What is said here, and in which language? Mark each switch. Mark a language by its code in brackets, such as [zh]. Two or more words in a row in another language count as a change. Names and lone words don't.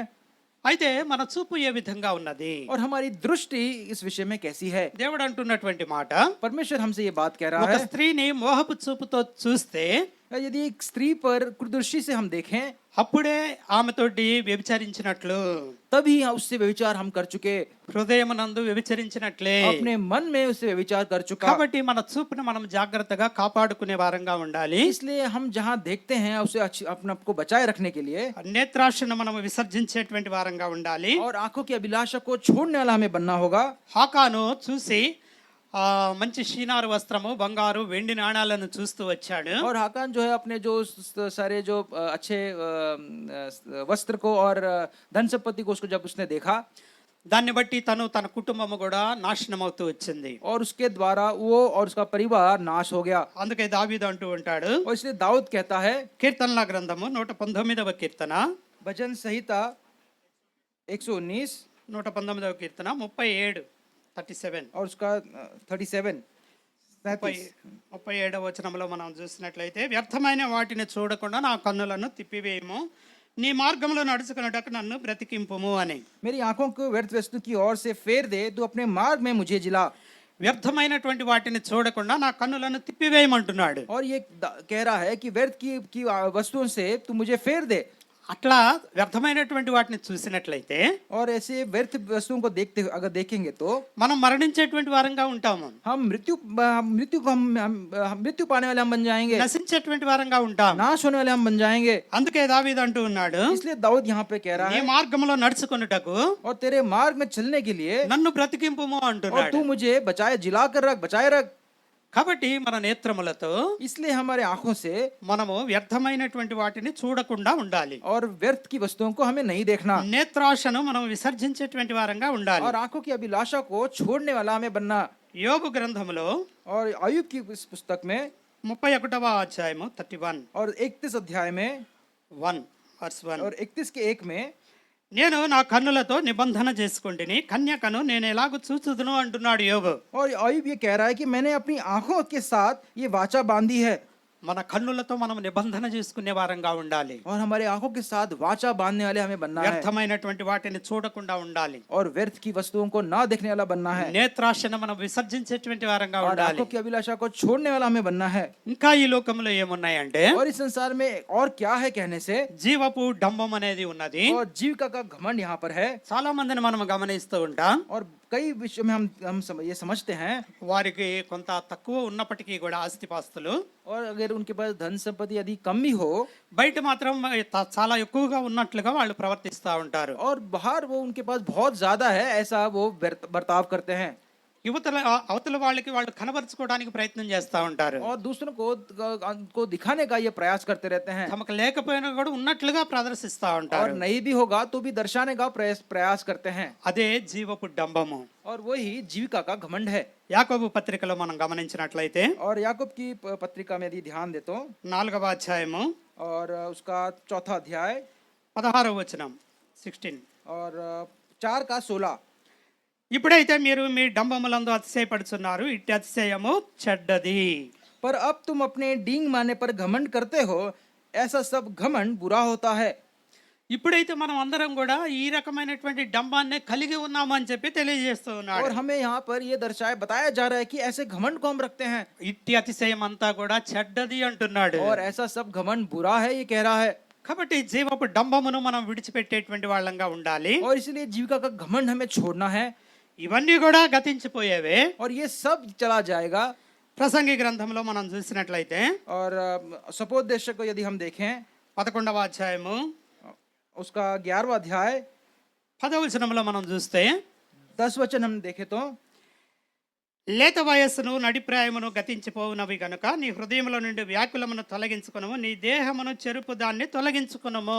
[te] అయితే మన చూపు ఏ విధంగా ఉన్నది? [hi] और हमारी दृष्टि इस विषय में कैसी है? [te] దేవుడు అంటున్నటువంటి మాట, [hi] परमेश्वर हमसे ये बात कह रहा [te] ఒక [hi] है, [te] స్త్రీని మోహపు చూపుతో చూస్తే [hi] यदि एक स्त्री पर कुदृष्टि से हम देखें [te] అప్పుడే ఆమెతోటి వ్యభిచరించినట్లు, [hi] तभी उससे व्यभिचार हम कर चुके, [te] హృదయమునందు వ్యభిచరించినట్లే. [hi] अपने मन में उससे व्यभिचार कर चुका। [te] కాబట్టి మన చూపును మనం జాగ్రత్తగా కాపాడుకునే వారంగా ఉండాలి. [hi] इसलिए हम जहाँ देखते हैं उसे अपने आप को बचाए रखने के लिए [te] నేత్రాశను మనం విసర్జించేటువంటి వారంగా ఉండాలి. [hi] और आंखों की अभिलाषा को छोड़ने वाला हमें बनना होगा। [te] హాకాను చూసి మంచి షీనారు వస్త్రము, బంగారు, వెండి నాణాలను చూస్తూ వచ్చాడు. [hi] और हाकान जो है अपने जो सारे जो अच्छे वस्त्र को और धन संपत्ति को उसको जब उसने देखा, [te] దాన్ని బట్టి తను తన కుటుంబము కూడా నాశనం అవుతూ వచ్చింది. [hi] और उसके द्वारा वो और उसका परिवार नाश हो गया। [te] అందుకే దావీదు అంటూ ఉంటాడు, [hi] और इसलिए दाऊद कहता है, [te] కీర్తనల గ్రంథము 119వ కీర్తన, [hi] भजन संहिता 119 [te] 119వ కీర్తన 37 [hi] और उसका 37 [te] 37వ వచనంలో మనం చూసినట్లయితే, వ్యర్థమైన వాటిని చూడకుండా నా కన్నులను తిప్పివేయము, నీ మార్గంలో నడుచుకున్నటకు నన్ను బ్రతికింపుము అని. [hi] मेरी आंखों को व्यर्थ वस्तु की ओर से फेर दे, तू अपने मार्ग में मुझे जिला। [te] వ్యర్థమైనటువంటి వాటిని చూడకుండా నా కన్నులను తిప్పివేయమంటున్నాడు. [hi] और ये कह रहा है कि व्यर्थ की वस्तुओं से तू मुझे फेर दे। [te] అట్లా వ్యర్థమైనటువంటి వాటిని చూసినట్లయితే [hi] और ऐसे व्यर्थ वस्तुओं को देखते अगर देखेंगे तो [te] మనం మరణించేటువంటి వారంగా ఉంటాము, [hi] हम मृत्यु को हम मृत्यु पाने वाले हम बन जाएंगे, [te] నశించేటువంటి వారంగా ఉంటాం. [hi] नाश होने वाले हम बन जाएंगे। [te] అందుకే దావీదు అంటూ ఉన్నాడు, [hi] इसलिए दाऊद यहाँ पे कह रहा [te] నీ [hi] है, [te] మార్గంలో నడుచుకొనుటకు [hi] और तेरे मार्ग में चलने के लिए [te] నన్ను బ్రతికింపుము [hi] और [te] అంటున్నాడు. [hi] तू मुझे बचाए, जिला कर रख, बचाए रख। [te] కాబట్టి మన నేత్రములతో [hi] इसलिए हमारे आंखों से [te] మనము వ్యర్థమైనటువంటి వాటిని చూడకుండా ఉండాలి. [hi] और व्यर्थ की वस्तुओं को हमें नहीं देखना, [te] నేత్రాశను మనం విసర్జించేటువంటి వారంగా ఉండాలి. [hi] और आंखों की अभिलाषा को छोड़ने वाला हमें बनना। [te] యోబు గ్రంథములో [hi] और अय्यूब की इस पुस्तक में [te] 31వ అధ్యాయము 31 [hi] और 31 अध्याय में [te] 1 verse 1, [hi] और 31 के 1 में, [te] నేను నా కన్నులతో నిబంధన చేసుకుంటుని కన్యకను నేను ఎలాగూ చూచుదును అంటున్నాడు యోబు. [hi] और अय्यूब ये कह रहा है कि मैंने अपनी आंखों के साथ ये वाचा बांधी है। [te] మన కన్నులతో మనం నిబంధన చేసుకునే వారంగా ఉండాలి. [hi] और हमारे आंखों के साथ वाचा बांधने वाले हमें बनना है, [te] వ్యర్థమైనటువంటి వాటిని చూడకుండా ఉండాలి. [hi] और व्यर्थ की वस्तुओं को ना देखने वाला बनना है, [te] నేత్రాశను మనం విసర్జించేటువంటి వారంగా [hi] और [te] ఉండాలి. [hi] आंखों की अभिलाषा को छोड़ने वाला हमें बनना है। [te] ఇంకా ఈ లోకంలో ఏమున్నాయంటే, [hi] और इस संसार में और क्या है कहने से, [te] జీవపు డంబం అనేది ఉన్నది. [hi] और जीविका का घमंड यहाँ पर है। [te] చాలా మందిని మనం గమనిస్తూ ఉంటాం, [hi] और कई विषयों में ये समझते हैं, [te] వారికి కొంత తక్కువ ఉన్నప్పటికీ కూడా ఆస్తిపాస్తులు, [hi] और अगर उनके पास धन संपत्ति यदि कम भी हो, [te] బయట మాత్రం చాలా ఎక్కువగా ఉన్నట్లుగా వాళ్ళు ప్రవర్తిస్తూ ఉంటారు. [hi] और बाहर वो उनके पास बहुत ज्यादा है, ऐसा वो बर्ताव करते हैं। [te] అవతల వాళ్ళకి వాళ్ళు కనబరుచుకోవడానికి ప్రయత్నం చేస్తూ ఉంటారు, [hi] और दूसरों को दिखाने का ये प्रयास करते रहते हैं। [te] తమకు లేకపోయినా కూడా ఉన్నట్లుగా ప్రదర్శిస్తూ [hi] और [te] ఉంటారు. [hi] नहीं भी होगा तो भी दर्शाने का प्रयास करते हैं, [te] అదే జీవపు డంబము. [hi] और वही जीविका का घमंड है। [te] యాకోబు పత్రికలో మనం గమనించినట్లయితే [hi] और याकूब की पत्रिका में यदि ध्यान दे तो [te] 4వ అధ్యాయము [hi] और उसका 4था अध्याय [te] 16వ వచనం 16, [hi] और 4 का 16, [te] ఇప్పుడైతే మీరు మీ డంబములందు అతిశయపడుచున్నారు, ఇట్టి అతిశయము చెడ్డది. [hi] पर अब तुम अपने डींग मारने पर घमंड करते हो, ऐसा सब घमंड बुरा होता है। [te] ఇప్పుడైతే మనం అందరం కూడా ఈ రకమైనటువంటి డంబాన్ని కలిగి ఉన్నామని చెప్పి తెలియజేస్తూ [hi] और [te] ఉన్నాడు. [hi] हमें यहाँ पर ये बताया जा रहा है कि ऐसे घमंड को हम रखते हैं [te] ఇట్టి అతిశయం అంతా కూడా చెడ్డది అంటున్నాడు. [hi] और ऐसा सब घमंड बुरा है, ये कह रहा है। [te] కాబట్టి జీవపు డంబమును మనం విడిచిపెట్టేటువంటి వాళ్ళంగా ఉండాలి. [hi] और इसलिए जीविका का घमंड हमें छोड़ना है [te] ఇవన్నీ కూడా గతించిపోయేవే. [hi] और ये सब चला जाएगा। [te] ప్రసంగి గ్రంథంలో మనం చూసినట్లయితే [hi] और सपोदेश को यदि हम देखें [te] 11వ అధ్యాయము [hi] उसका 11वां अध्याय [te] 10వ వచనంలో మనం చూస్తే [hi] 10 वचन हम देखें तो [te] లేత వయస్సును నడిప్రాయమును గతించిపోవునవి గనుక నీ హృదయములో నుండి వ్యాకులమును తొలగించుకునము, నీ దేహమును చెరుపు దాన్ని తొలగించుకునము.